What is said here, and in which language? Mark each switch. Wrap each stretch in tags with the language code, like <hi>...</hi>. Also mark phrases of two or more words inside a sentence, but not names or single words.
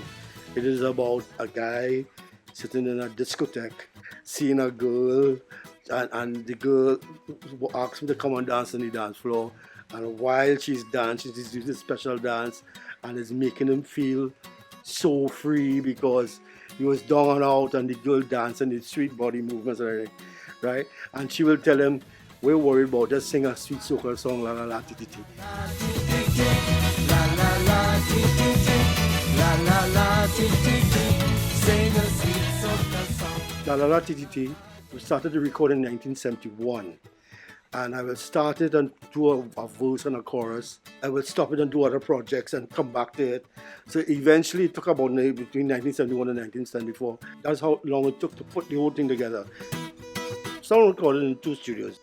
<en>It is about a guy sitting in a discotheque, seeing a girl, and the girl asks him to come and dance on the dance floor. And while she's dancing, she's doing a special dance, and it's making him feel so free because he was down and out, and the girl dancing, the sweet body movements and everything, right? And she will tell him, we're worried about, just sing a sweet soca song, La La La Ti Ti Ti. La La La Ti Ti Ti, La La La Ti Ti Ti, sing a sweet soca song. La La La Ti Ti Ti, we started the recording in 1971. And I will start it and do a verse and a chorus. I will stop it and do other projects and come back to it. So eventually it took about between 1971 and 1974. That's how long it took to put the whole thing together. Sound recorded in 2 studios.</en>